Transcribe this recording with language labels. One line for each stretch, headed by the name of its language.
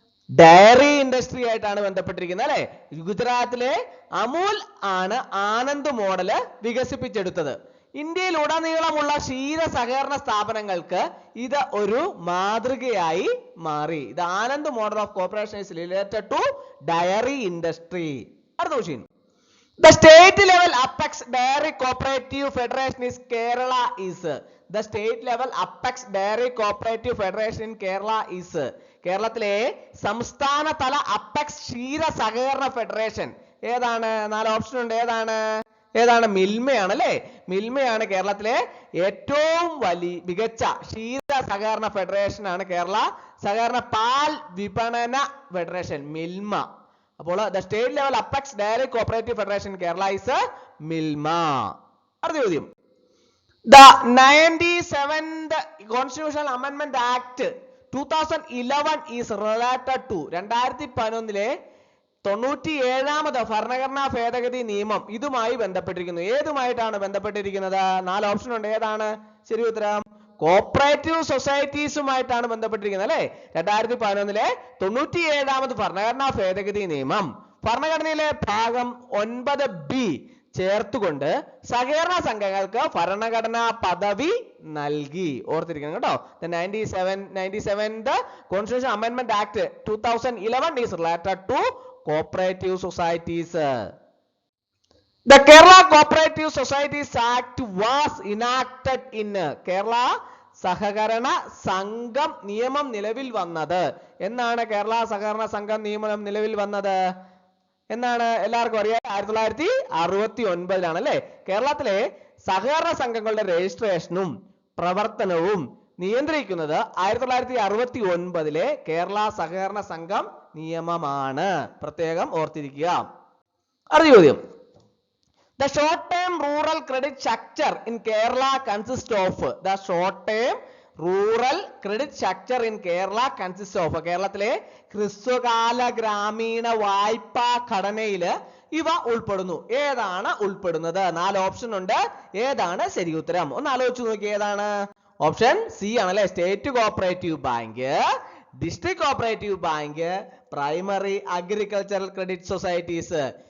Malayalam: Diary industry ആയിട്ടാണ് ബന്ധപ്പെട്ടിരിക്കുന്നത് അല്ലെ. ഗുജറാത്തിലെ അമൂൽ ആണ് ആനന്ദ് മോഡല് വികസിപ്പിച്ചെടുത്തത്. ഇന്ത്യയിൽ ഉടനീളമുള്ള ക്ഷീര സഹകരണ സ്ഥാപനങ്ങൾക്ക് ഇത് ഒരു മാതൃകയായി മാറി.
English: ഇത് Anand model of corporation is related to dairy industry.
Malayalam: അടുത്ത question.
English: The state level apex dairy cooperative federation is Kerala is. The state level apex dairy cooperative federation in Kerala is.
Malayalam: കേരളത്തിലെ സംസ്ഥാന തല അപ്പെക്സ് ക്ഷീര സഹകരണ ഫെഡറേഷൻ ഏതാണ്? 4 option ഉണ്ട്. ഏതാണ്? മിൽമയാണ് അല്ലെ. മിൽമയാണ് കേരളത്തിലെ ഏറ്റവും മികച്ച ക്ഷീര സഹകരണ ഫെഡറേഷൻ ആണ് കേരള സഹകരണ പാൽ വിപണന ഫെഡറേഷൻ മിൽമ.
English: അപ്പോൾ the state level apex dairy cooperative federation Kerala is Milma.
Malayalam: അടുത്ത ചോദ്യം.
English: The 97th Constitutional Amendment Act 2011 is related to.
Malayalam: 2011 97ാമത് ഭരണഘടനാ ഭേദഗതി നിയമം ഇതുമായി ബന്ധപ്പെട്ടിരിക്കുന്നു. ഏതുമായിട്ടാണ് ബന്ധപ്പെട്ടിരിക്കുന്നത്? 4 ഓപ്ഷൻ ഉണ്ട്. ഏതാണ് ശരി ഉത്തരം? കോപ്പറേറ്റീവ് സൊസൈറ്റീസുമായിട്ടാണ് ബന്ധപ്പെട്ടിരിക്കുന്നത് അല്ലെ. 2011 97ാമത് ഭരണഘടനാ ഭേദഗതി നിയമം ഭരണഘടനയിലെ ഭാഗം 9B ചേർത്തുകൊണ്ട് സഹകരണ സംഘങ്ങൾക്ക് ഭരണഘടനാ പദവി നൽകി. ഓർത്തിരിക്കണം കേട്ടോ.
English: The 97th Constitution Amendment Act 2011 is related to cooperative societies. The Kerala Cooperative Societies Act was enacted in Kerala
Malayalam: സഹകരണ സംഘം നിയമം നിലവിൽ വന്നത് എന്നാണ്. കേരള സഹകരണ സംഘം നിയമം നിലവിൽ വന്നത് എന്നാണ് എല്ലാവർക്കും അറിയാം. 1969 അല്ലേ. കേരളത്തിലെ സഹകരണ സംഘങ്ങളുടെ രജിസ്ട്രേഷനും പ്രവർത്തനവും നിയന്ത്രിക്കുന്നത് 1969 കേരള സഹകരണ സംഘം നിയമമാണ്. പ്രത്യേകം ഓർത്തിരിക്കുക. അടുത്ത ചോദ്യം.
English: The short-term rural credit structure in Kerala consists of. The short-term rural credit structure in Kerala consists of.
Malayalam: കേരളത്തിലെ ഹ്രസ്വകാല ഗ്രാമീണ വായ്പാ ഘടനയിൽ ഇവ ഉൾപ്പെടുന്നു. ഏതാണ് ഉൾപ്പെടുന്നത്? 4 ഓപ്ഷൻ ഉണ്ട്. ഏതാണ് ശരി ഉത്തരം? ഒന്ന് ആലോചിച്ച് നോക്കി. ഏതാണ്? ഓപ്ഷൻ സി ആണല്ലേ. State cooperative bank, district cooperative bank, primary agricultural credit societies.